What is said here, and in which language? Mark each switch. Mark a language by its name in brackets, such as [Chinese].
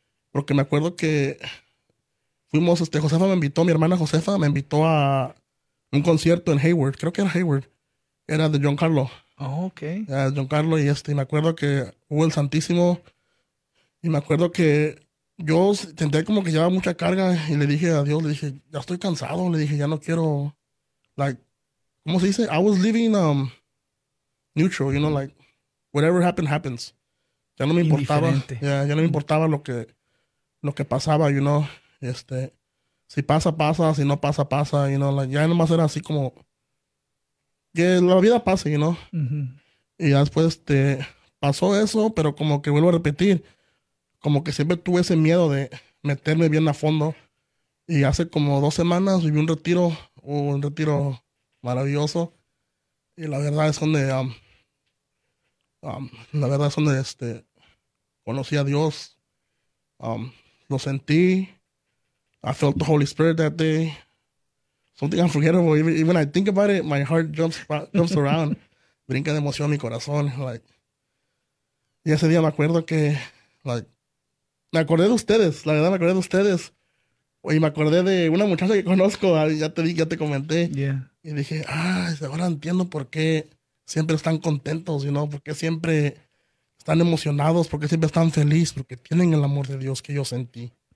[Spanish] Porque me acuerdo que fuimos, Josefa me invitó, mi hermana Josefa me invitó a un concierto en Hayward, creo que era Hayward, era de John Carlos. [English] Okay. [Spanish] Era John Carlos y me acuerdo que hubo el Santísimo, y me acuerdo que yo sentía como que llevaba mucha carga y le dije a Dios, le dije, ya estoy cansado, le dije, ya no quiero, like, ¿cómo se dice? [English] I was living neutral, you know, like, whatever happened, happens. [Spanish] Ya no me importaba, Indiferente. ya no me importaba lo que pasaba, you know, si pasa, pasa, si no pasa, pasa, you know, like, ya nomás era así como que la vida pase, you know. Y ya después pasó eso, pero como que vuelvo a repetir. Como que siempre tuve ese miedo de meterme bien a fondo. Y hace como 2 semanas viví un retiro maravilloso. Y la verdad es donde, la verdad es donde conocí a Dios. Lo sentí. [English] I felt the Holy Spirit that day. Something unforgettable. Even I think about it, my heart jumps around. [Spanish] Brinca de emoción mi corazón. Like. Y ese día me acuerdo que, like, me acordé de ustedes, la verdad me acordé de ustedes. Y me acordé de una muchacha que conozco, ya te comenté. Y dije, ah, ahora entiendo por qué siempre están contentos, you know, porque siempre están emocionados, porque siempre están felices, porque tienen el amor de Dios que yo sentí.